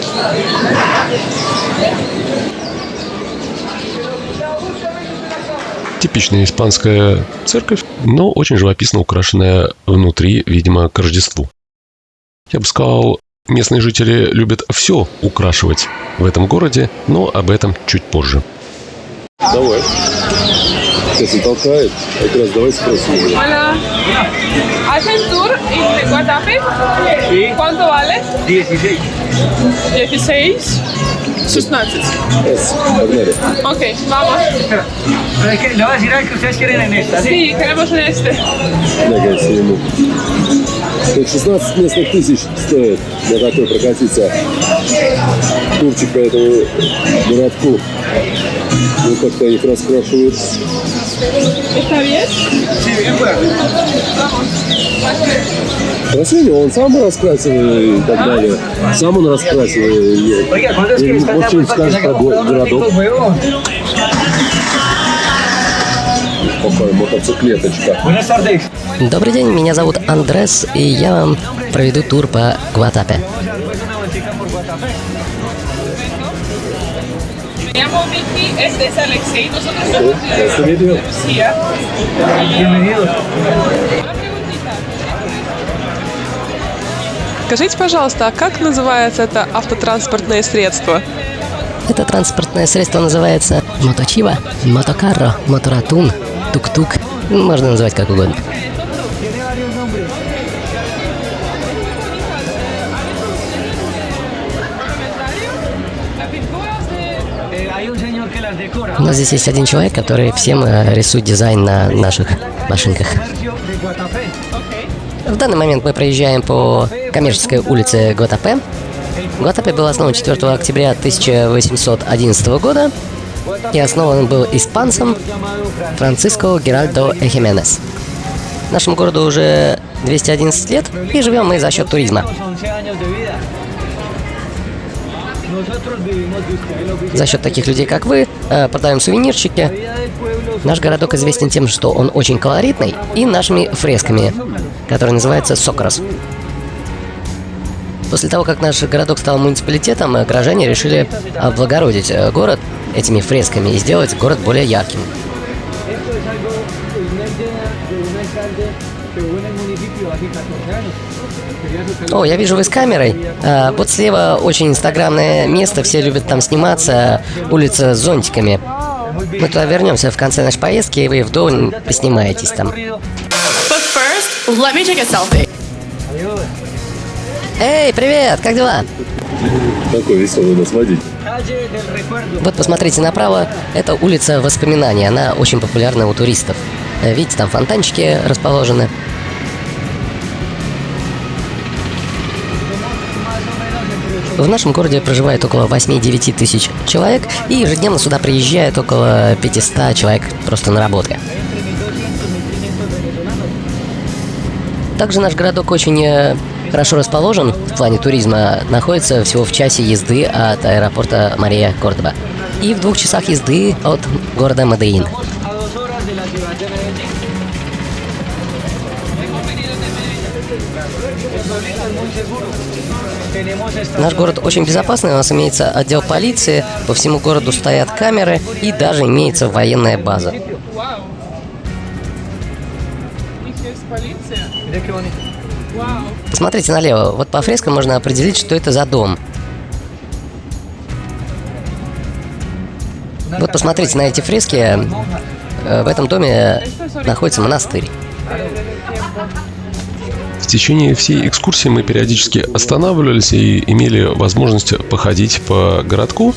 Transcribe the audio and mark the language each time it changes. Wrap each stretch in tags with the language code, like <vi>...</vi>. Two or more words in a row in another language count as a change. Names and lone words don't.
<ru>Типичная испанская церковь, но очень живописно украшенная внутри, видимо, к Рождеству. Я бы сказал, местные жители любят все украшивать в этом городе, но об этом чуть позже. Давай. Сейчас он толкает. Как раз давай спросим его.</ru> <es>Hola. ¿Hacen tour en Guatapé? Sí. ¿Cuánto vale? 16. 16. 16.</es> <ru>Погнали.</ru> <es>Ok, vamos. Pero es que le voy a decir algo que ustedes quieren en esta, ¿sí? Sí, queremos en este.</es> <ru>Нагайся ему. 16 местных тысяч стоит на такой прокатиться. Турчик по этому городку. Вот как-то их раскрашивают.</ru> <es>¿Está bien? Sí, bien, bueno.</es> <ru>Красиво, он сам раскрасил и так далее. Сам он раскрасил.</ru> <es>Oiga, ¿cuándo es que está</es> <ru>Вот что он скажет про городок. Какая мотоциклеточка.</ru> <es>Buenas tardes.</es> <ru>Добрый день, меня зовут Андрес, и я вам проведу тур по Гуатапе.</ru> <es>Me llamo Vicky, este es Alexei, nosotros somos de Rusia. Bienvenidos. Una preguntita.</es> <ru>Скажите, пожалуйста, а как называется это автотранспортное средство? Это транспортное средство называется моточива, мотокарро, моторатун, тук-тук. Можно называть как угодно.</ru> <es>Tiene varios nombres. Hay un señor que las decora.</es> <ru>У нас здесь есть один человек, который всем рисует дизайн на наших машинках.</ru> <es>Comercio de Guatapé.</es> <ru>В данный момент мы проезжаем по коммерческой улице Гуатапе. Гуатапе был основан 4 октября 1811 года и основан он был испанцем Франциско Геральдо Эхименес. Нашему городу уже 211 лет, и живем мы за счет туризма.</ru> <es>11 años de vida. Nosotros vivimos de ustedes, lo que</es> <ru>За счет таких людей, как вы, продаем сувенирчики.</ru> <es>vida del pueblo.</es> <ru>Наш городок известен тем, что он очень колоритный, и нашими фресками, которые называются Сокрос. После того, как наш городок стал муниципалитетом, горожане решили облагородить город этими фресками и сделать город более ярким.</ru> <es>Esto es algo, una idea de un alcalde que hubo en el municipio hace 14 años. Quería sacar</es> <ru>О, я вижу, вы с камерой. Вот слева очень инстаграмное место, все любят там сниматься, улица с зонтиками. Мы туда вернемся в конце нашей поездки, и вы вдоволь поснимаетесь там.</ru> <en>But first, let me take a selfie.</en> <ru>Эй, привет, как дела? Такой веселый у нас водитель.</ru> <es>calle del recuerdo.</es> <ru>Вот посмотрите направо, это улица воспоминаний, она очень популярна у туристов. Видите, там фонтанчики расположены. В нашем городе проживает около 8-9 тысяч человек, и ежедневно сюда приезжает около 500 человек просто на работе. Также наш городок очень хорошо расположен в плане туризма, находится всего в часе езды от аэропорта Мария Кордоба и в 2 часах езды от города Медельин.</ru> <es>A 2 horas de la ciudad de Medellín. El pueblito es muy seguro. Tenemos esta</es> <ru>Наш город очень безопасный, у нас имеется отдел полиции, по всему городу стоят камеры и даже имеется военная база. Вау. У них есть полиция.</ru> <es>Mira qué bonito.</es> <ru>Вау. Посмотрите налево, вот по фрескам можно определить, что это за дом. Вот посмотрите на эти фрески, в этом доме находится монастырь. В течение всей экскурсии мы периодически останавливались и имели возможность походить по городку.</ru>